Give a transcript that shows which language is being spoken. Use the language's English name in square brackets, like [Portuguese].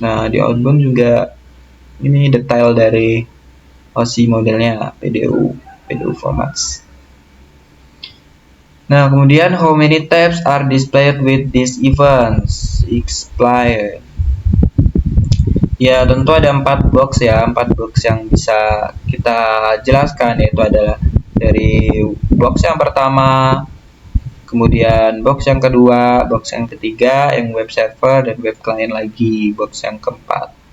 [Indonesian] Nah, di outbound juga ini detail dari OSI modelnya, PDU formats. Nah, kemudian [English] how many tabs are displayed with these events? Explain. [Indonesian] Ya, tentu ada 4 box ya, 4 box yang bisa kita jelaskan, yaitu adalah dari box yang pertama, kemudian box yang kedua, box yang ketiga, yang web server dan web client lagi, box yang keempat.